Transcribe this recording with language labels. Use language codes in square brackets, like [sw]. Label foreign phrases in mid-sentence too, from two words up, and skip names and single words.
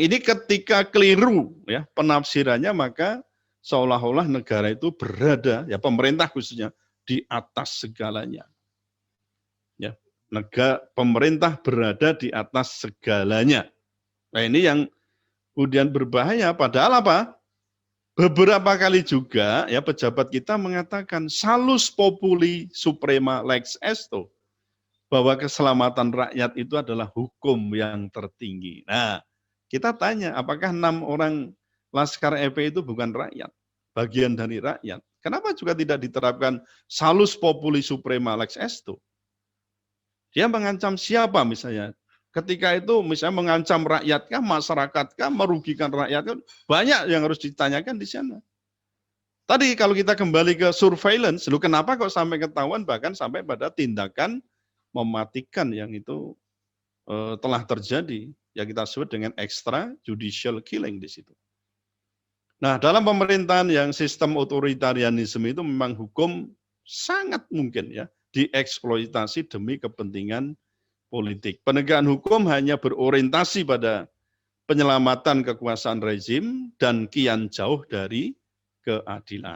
[id] Ini ketika keliru ya penafsirannya, maka seolah-olah negara itu berada, ya pemerintah khususnya, di atas segalanya. Ya, pemerintah berada di atas segalanya. Nah, ini yang kemudian berbahaya, padahal apa? Beberapa kali juga ya pejabat kita mengatakan [la] salus populi suprema lex esto, [id] bahwa keselamatan rakyat itu adalah hukum yang tertinggi. Nah, kita tanya, apakah 6 orang Laskar FPI itu bukan rakyat, bagian dari rakyat? Kenapa juga tidak diterapkan [la] salus populi suprema lex esto? [id] Dia mengancam siapa misalnya? Ketika itu misalnya mengancam rakyatkah, masyarakatkah, merugikan rakyat, banyak yang harus ditanyakan di sana. Tadi kalau kita kembali ke surveillance, kenapa kok sampai ketahuan, bahkan sampai pada tindakan mematikan yang itu telah terjadi, yang kita sebut dengan [en] extrajudicial killing [id] di situ. Nah, dalam pemerintahan yang sistem otoritarianisme itu memang hukum sangat mungkin ya dieksploitasi demi kepentingan politik. Penegakan hukum hanya berorientasi pada penyelamatan kekuasaan rezim dan kian jauh dari keadilan.